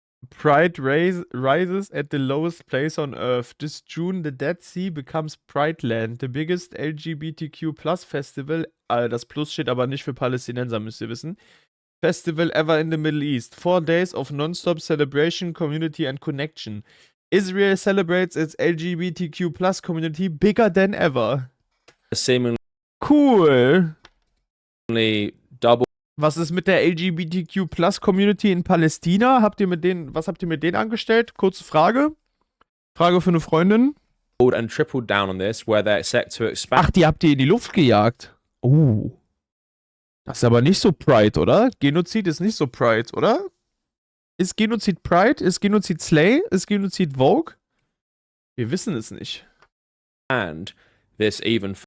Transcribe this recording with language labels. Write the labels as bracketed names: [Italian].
[English] Pride rises at the lowest place on Earth. This June, the Dead Sea becomes Pride Land, the biggest LGBTQ plus Festival. [German] Das Plus steht aber nicht für Palästinenser, müsst ihr wissen. [English] Festival ever in the Middle East. 4 days of non-stop celebration, community and connection. Israel celebrates its LGBTQ plus community bigger than ever. seemingly Cool. double [German] Was ist mit der LGBTQ plus Community in Palästina? Was habt ihr mit denen angestellt? Kurze Frage. Frage für eine Freundin. [English] and tripled down on this, where they're set to expand. [German] Ach, die habt ihr in die Luft gejagt. Das ist aber nicht so Pride, oder? Genozid ist nicht so Pride, oder? Ist Genozid Pride? Ist Genozid Slay? Ist Genozid Vogue? Wir wissen es nicht. [English] And this even